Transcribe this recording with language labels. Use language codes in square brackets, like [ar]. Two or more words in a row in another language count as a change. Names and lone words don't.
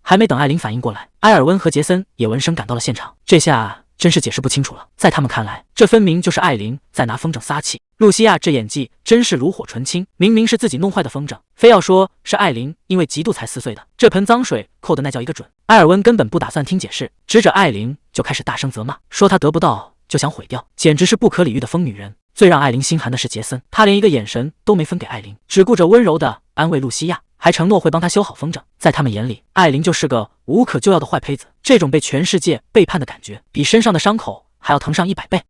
[zh] 還沒等艾琳反應過來，埃爾溫和傑森也聞聲趕到了現場。這下真是解釋不清楚了，在他們看來，這分明就是艾琳在拿風筝撒氣。露西亞這演技真是爐火純青，明明是自己弄壞的風筝，非要說是艾琳因為嫉妒才撕碎的，這盆髒水扣的那叫一個準。埃爾溫根本不打算聽解釋，指着艾琳就開始大聲責罵，說她得不到就想毀掉，簡直是不可理喻的瘋女人。最讓艾琳心寒的是傑森，他連一個眼神都沒分給艾琳，只顧着溫柔地安慰露西亞，還承諾會幫她修好風筝。在他們眼裡，艾琳就是個無可救藥的壞胚子，這種被全世界背叛的感覺，比身上的傷口還要疼上100倍。